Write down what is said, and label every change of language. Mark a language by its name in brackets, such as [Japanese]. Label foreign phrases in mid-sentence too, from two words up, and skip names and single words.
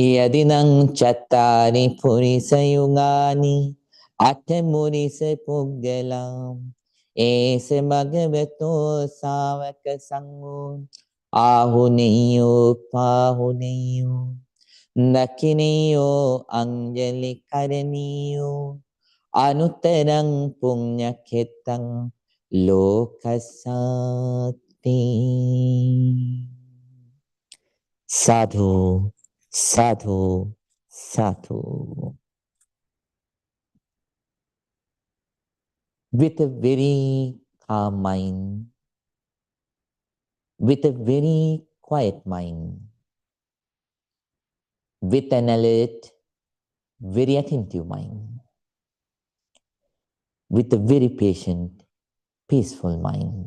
[Pali] chattari purisa yugani අටමුනිස පුද්ගලම් ඒස භගවතෝ සාවක සංඝෝ ආහුනේයෝ පාහුනේයෝ නකිනේයෝ අංජලි කරණීයෝ අනුතරං පුඤ්ඤක්ඛෙත්තං ලෝකසාති. Sadhu, sadhu, sadhu. [English] With a very calm mind, with a very quiet mind, with an alert, very attentive mind, with a very patient, peaceful mind.